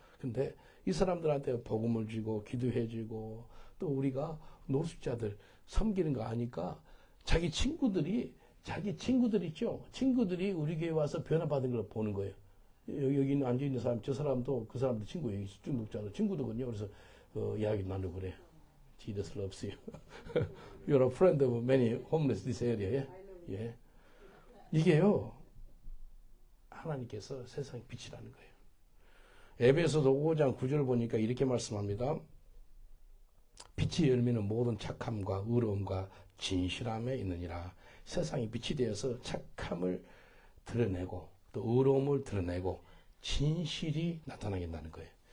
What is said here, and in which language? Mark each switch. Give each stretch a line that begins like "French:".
Korean: 근데 이 사람들한테 복음을 주고 기도해 주고 또 우리가 노숙자들 섬기는 거 아니까 자기 친구들이 있죠. 친구들이 우리 교회 와서 변화받은 걸 보는 거예요. 여기 있는 앉아있는 사람, 저 사람도 그 사람도 친구예요. 중독자도 친구도거든요. 그래서 이야기 나누고 그래.
English: Jesus loves you. You're a friend of many homeless this area.
Korean: 예. 이게요, 하나님께서 세상의 빛이라는 거예요. 에베소서 5장 9절 보니까 이렇게 말씀합니다. 빛의 열매는 모든 착함과 의로움과 진실함에 있느니라. 세상이 빛이 되어서 착함을 드러내고 또 의로움을 드러내고 진실이 나타나겠다는 거예요.